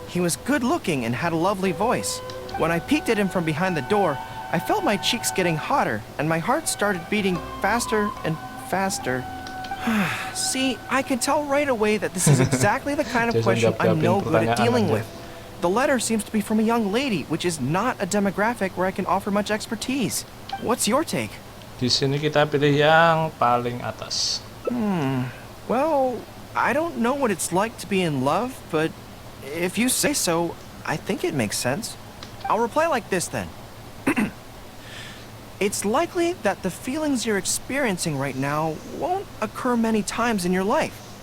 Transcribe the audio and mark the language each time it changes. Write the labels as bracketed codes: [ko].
[en] He was good-looking and had a lovely voice. When I peeked at him from behind the door, I felt my cheeks getting hotter, and my heart started beating faster and faster. See, I can tell right away that this is exactly the kind of question I'm no good at dealing with. The letter seems to be from a young lady, which is not a demographic where I can offer much expertise. What's your take? [id] Di sini kita pilih yang paling atas. [en] Well, I don't know what it's like to be in love, but if you say so, I think it makes sense. I'll reply like this then. It's likely that the feelings you're experiencing right now won't occur many times in your life.